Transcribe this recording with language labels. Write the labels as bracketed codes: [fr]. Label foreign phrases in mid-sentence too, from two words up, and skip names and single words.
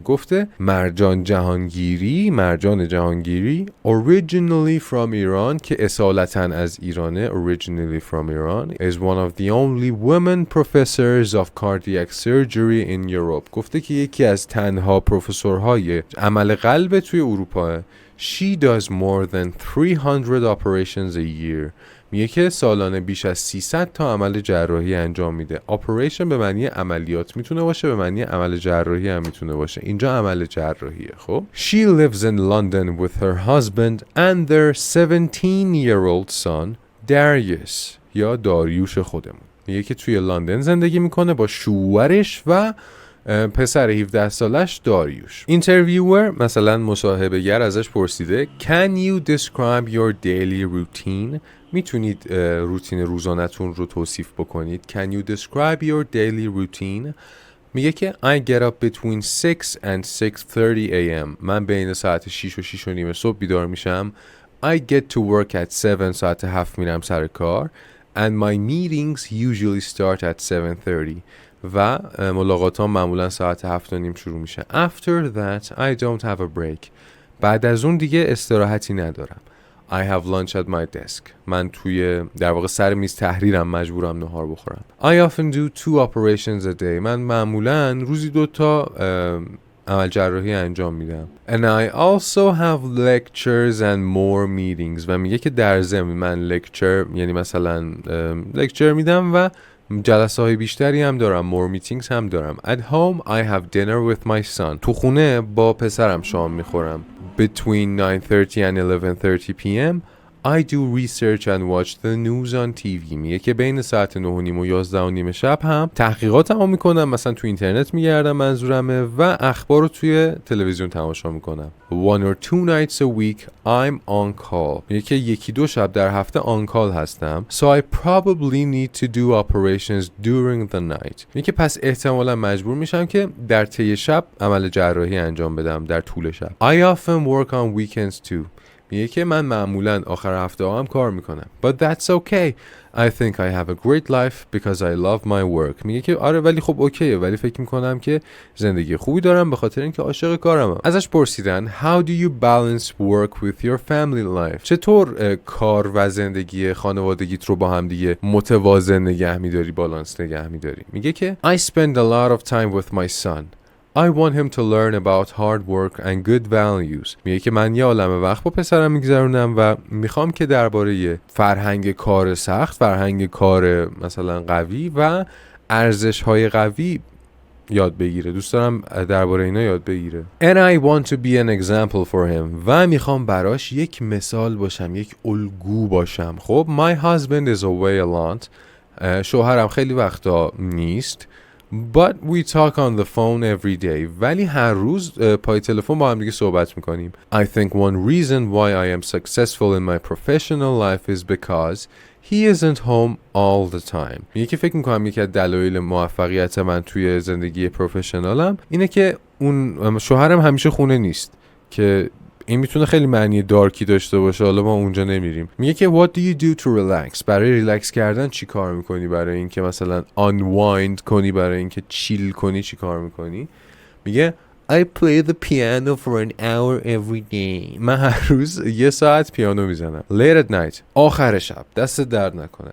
[en] گفته مرجان جهانگیری originally from Iran [fa] که اصالتاً از ایرانه [en] originally from Iran is one of the only women professors of cardiac surgery in Europe. [fa] گفته که یکی از تنها پروفسورهای عمل قلب توی اروپا. [en] She does more than 300 operations a year. [fa] میگه که سالانه بیش از 300 تا عمل جراحی انجام میده. اپریشن به معنی عملیات میتونه باشه، به معنی عمل جراحی هم میتونه باشه. اینجا عمل جراحیه. خب [en] She lives in London with her husband and their 17-year-old son Darius [fa] یا داریوش خودمون. میگه که توی لندن زندگی میکنه با شوهرش و پسر 17 سالش داریوش. اینترویور مثلا مصاحبه گر ازش پرسیده [en] Can you describe your daily routine؟ [fa] میتونید روتین روزانه‌تون رو توصیف بکنید. [en] Can you describe your daily routine؟ [fa] میگه که [en] I get up between 6 and 6:30 a.m. [fa] من بین ساعت 6 و 6 و نیم صبح بیدار میشم. [en] I get to work at 7 [fa] ساعت 7 میرم سر کار [en] and my meetings usually start at 7:30 [fa] و ملاقاتام معمولا ساعت 7 و نیم شروع میشه. [en] After that I don't have a break. [fa] بعد از اون دیگه استراحتی ندارم. [en] I have lunch at my desk. [fa] من توی در واقع سر میز تحریرم، مجبورم نهار بخورم. [en] I often do 2 operations a day. [fa] من معمولا روزی 2 تا عمل جراحی انجام میدم. [en] And I also have lectures and more meetings. [fa] و میگه که درضمن من lecture یعنی مثلا lecture میدم و جلسه های بیشتری هم دارم. [en] more meetings [fa] هم دارم. [en] At home I have dinner with my son. [fa] تو خونه با پسرم شام میخورم. [en] Between 9:30 and 11:30 p.m. I do research and watch the news on TV. [fa] میگه که بین ساعت 9:30 و 11:30 شب هم تحقیقاتمو میکنم، مثلا تو اینترنت میگردم منظورمه، و اخبار رو توی تلویزیون تماشا میکنم. [en] 1 or 2 nights a week I'm on call. [fa] میگه که 1-2 شب در هفته [en] on call [fa] هستم. [en] So I probably need to do operations during the night. [fa] میگه که پس احتمالا مجبور میشم که در طی شب عمل جراحی انجام بدم در طول شب. [en] I often work on weekends too. [fa] میگه که من معمولا آخر هفته هم کار میکنم. [en] But that's okay. I think I have a great life because I love my work. [fa] میگه که آره ولی خب اوکیه، ولی فکر میکنم که زندگی خوبی دارم به خاطر اینکه عاشق کارمم. ازش پرسیدن [en] How do you balance work with your family life؟ [fa] چطور کار و زندگی خانوادگیت رو با هم دیگه متوازن نگه میداری، بالانس نگه میداری؟ میگه که [en] I spend a lot of time with my son. I want him to learn about hard work and good values. [fa] میگه که من یه عالمه وقت با پسرم میگذرونم و میخوام که درباره فرهنگ کار سخت، فرهنگ کار مثلا قوی و ارزش‌های قوی یاد بگیره. دوست دارم درباره اینا یاد بگیره. [en] And I want to be an example for him. [fa] و میخوام براش یک مثال باشم، یک الگو باشم. [en] خب my husband is away a lot. [fa] شوهرم خیلی وقتا نیست. [en] But we talk on the phone every day. [fa] ولی هر روز پای تلفن با هم دیگه صحبت میکنیم. [en] I think one reason why I am successful in my professional life is because he isn't home all the time. [fa] میگه که فکر میکنم یکی از دلایل موفقیت من توی زندگی پروفشنالم اینه که اون شوهرم همیشه خونه نیست، که این میتونه خیلی معنی دارکی داشته باشه، حالا ما اونجا نمیریم. میگه که [en] what do you do to relax؟ [fa] برای ریلکس کردن چی کار میکنی؟ برای اینکه مثلا unwind کنی، برای اینکه چیل کنی چی کار میکنی؟ [en] میگه I play the piano for an hour every day. [fa] من هر روز 1 ساعت پیانو میزنم. [en] Late at night. [fa] آخر شب. دست درد نکنه.